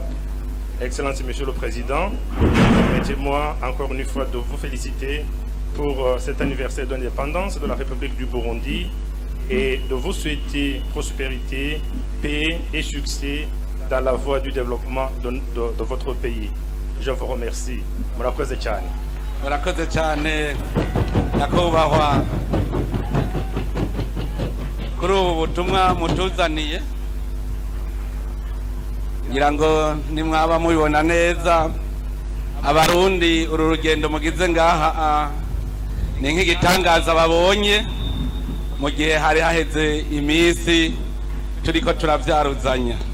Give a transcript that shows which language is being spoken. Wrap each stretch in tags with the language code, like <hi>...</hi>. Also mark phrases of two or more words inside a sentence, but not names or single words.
<fr>Excellence, Monsieur le Président, permettez-moi encore une fois de vous féliciter pour cet anniversaire d'indépendance de la République du Burundi et de vous souhaiter prospérité, paix et succès dans la voie du développement de votre pays. Je vous remercie.</fr> <rn>Murakoze cyane. Murakoze cyane nyakubahwa kuri ubu butumwa mutuzaniye, ngira ngo nimwaba mubibona neza, Abarundi uru rugendo mugize ngaha ni nk'igitangaza babonye mu gihe hari haheze iminsi turiko turavyaruzanya.</rn>